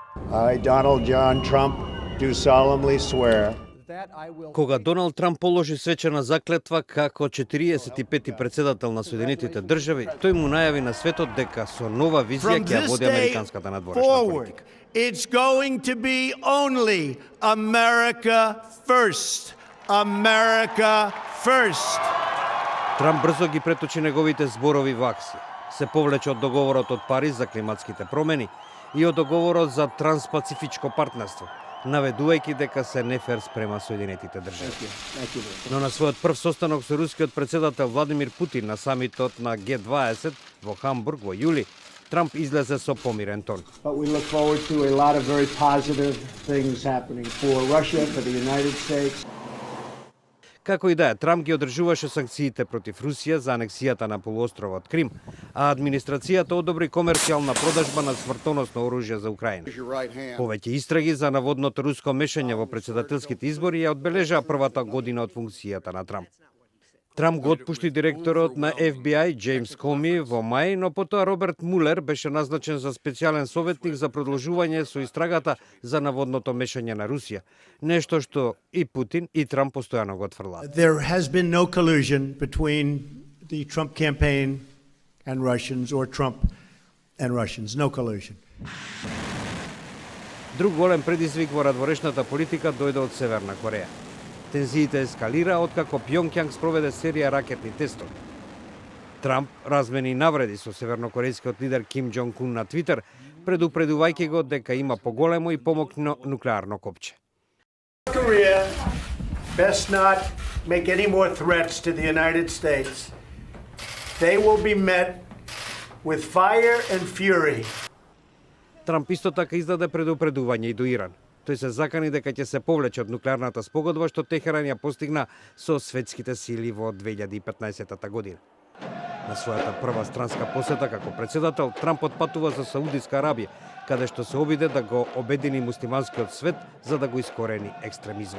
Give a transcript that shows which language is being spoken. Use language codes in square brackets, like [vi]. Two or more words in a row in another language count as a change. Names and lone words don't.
[en] I, Donald John Trump, do solemnly swear [mk] Кога Доналд Трамп положи свечена заклетва како 45-ти председател на Соединетите држави, тој му најави на светот дека со нова визија ќе ја води американската надворешна политика. [en] It's going to be only America first. America first. [mk] Трамп брзо ги преточи неговите зборови во акција. Се повлече од договорот од Париз за климатските промени и од договорот за транспацифичко партнерство, наведувајќи дека се нефер спрема Соединетите држави. Но на својот прв состанок со рускиот председател Владимир Путин на самитот на Г20 во Хамбург во јули, Трамп излезе со помирен тон. [en] But we look forward to a lot of very positive things happening for Russia, for the United States. [mk] Како и да е, Трамп ги одржуваше санкциите против Русија за анексијата на полуостровот Крим, а администрацијата одобри комерцијална продажба на смртоносно оружје за Украина. Повеќе истраги за наводното руско мешање во председателските избори ја одбележаа првата година од функцијата на Трамп. Трамп го отпушти директорот на FBI Джеймс Коми во мај, но потоа Роберт Мулер беше назначен за специјален советник за продолжување со истрагата за наводното мешање на Русија, нешто што и Путин и Трамп постојано го отфрлаат. [en] There has been no collusion between the Trump campaign and Russians or Trump and Russians. No collusion. [mk] Друг голем предизвик во надворешната политика дојде од Северна Кореја. Тензиите ескалира откако Пјонгјанг спроведе серија ракетни тестови. Трамп размени навреди со севернокорејскиот лидер Ким Џонг Ун на Твитер, предупредувајќи го дека има поголемо и помокно нуклеарно копче. [en] Korea best not make any more threats to the United States. They will be met with fire and fury. [mk] Трамп исто така издаде предупредување и до Иран. Тој се закани дека ќе се повлече од нуклеарната спогодба што Техеран ја постигна со светските сили во 2015 година. На својата прва странска посета како председател, Трамп отпатува за Саудиска Арабија, каде што се обиде да го обедини муслиманскиот свет за да го искорени екстремизмот.